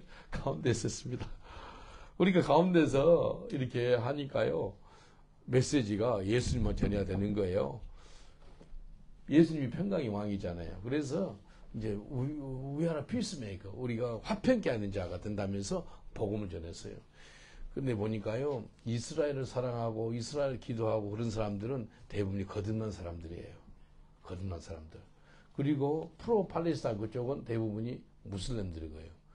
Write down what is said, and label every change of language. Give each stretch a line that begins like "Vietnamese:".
Korean: 가운데 있었습니다. 우리가 가운데서 이렇게 하니까요. 메시지가 예수님만 전해야 되는 거예요. 예수님이 평강의 왕이잖아요. 그래서 이제
English: we are a peacemaker.
Korean: 우리가 화평케 하는 자가 된다면서 복음을 전했어요. 근데 보니까요, 이스라엘을 사랑하고 이스라엘 기도하고 그런 사람들은 대부분이 거듭난 사람들이에요. 거듭난 사람들. 그리고 프로-팔레스타인 그쪽은 대부분이 무슬림들이고요.